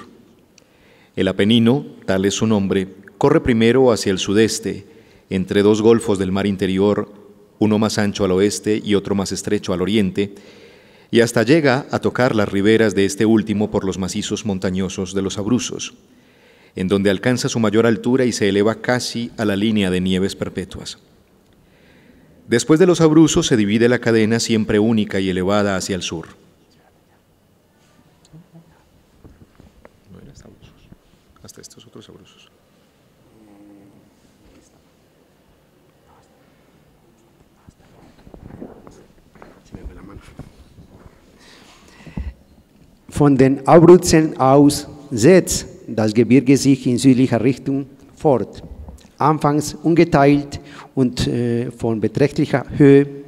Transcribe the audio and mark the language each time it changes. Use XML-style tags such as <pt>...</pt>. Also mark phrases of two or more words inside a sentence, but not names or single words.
<es>El Apenino, tal es su nombre, corre primero hacia el sudeste, entre 2 golfos del mar interior, uno más ancho al oeste y otro más estrecho al oriente, y hasta llega a tocar las riberas de este último por los macizos montañosos de los Abruzos, en donde alcanza su mayor altura y se eleva casi a la línea de nieves perpetuas. Después de los Abruzos se divide la cadena siempre única y elevada hacia el sur. No eran Abruzos, hasta estos otros Abruzos.</es> <de>Von den Abruzzen aus setzt das Gebirge sich in südlicher Richtung fort, anfangs ungeteilt und von beträchtlicher Höhe.</de>